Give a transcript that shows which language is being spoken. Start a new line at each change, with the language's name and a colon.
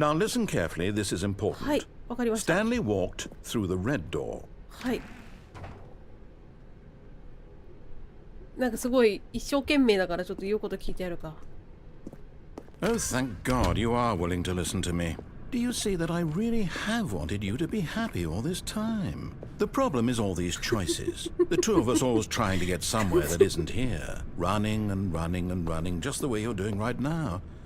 English: Now listen carefully, this is important.
Japanese: はい、わかりました。
English: Stanley walked through the red door.
Japanese: はい。なんかすごい一生懸命だからちょっと言うこと聞いてやるか。
English: Oh, thank God you are willing to listen to me. Do you see that I really have wanted you to be happy all this time? The problem is all these choices. The two of us always trying to get somewhere that isn't here. Running and running and running, just the way you're doing right now.